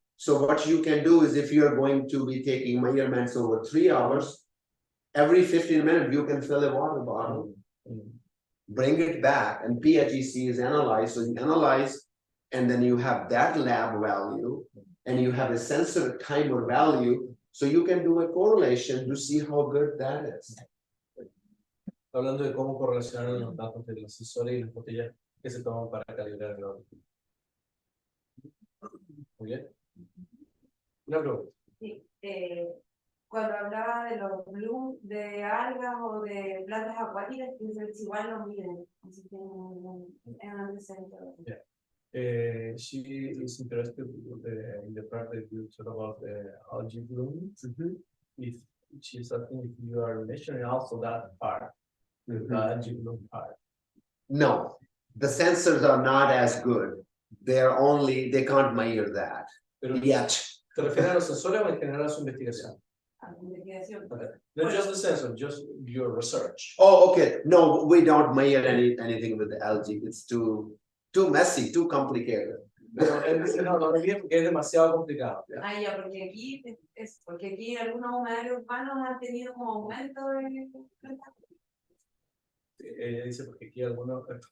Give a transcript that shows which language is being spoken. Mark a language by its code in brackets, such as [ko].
[en] So what you can do is, if you're going to be taking measurements over 3 hours, every 15 minutes, you can fill a water bottle, bring it back, and PHEC is analyzed. So you analyze, and then you have that lab value, and you have a sensor timer value, so you can do a correlation to see how good that is. [es] Hablando de cómo correlacionar los datos de los sensores y las botellas que se toman para calibrar el orden. Muy bien. Una pregunta. Sí, cuando hablaba de los blooms de algas o de plantas acuáticas, es igual lo miden, así que es un centro. [en] She is interested in the part that you talk about the algae bloom. If she's asking if you are measuring also that part, the algae bloom part. No, the sensors are not as good. They can't measure that yet. [es] ¿Te refieres a los sensores o en general a su investigación? Investigación. [en] Okay. Not just the sensor, just your research. Oh, okay. No, we don't measure anything with the algae. It's too messy, too complicated. [es] Pero él dice, no, no bien porque es demasiado complicado. Ah, ya, porque aquí algunos humedales urbanos han tenido como aumento de Ella dice porque aquí algunos.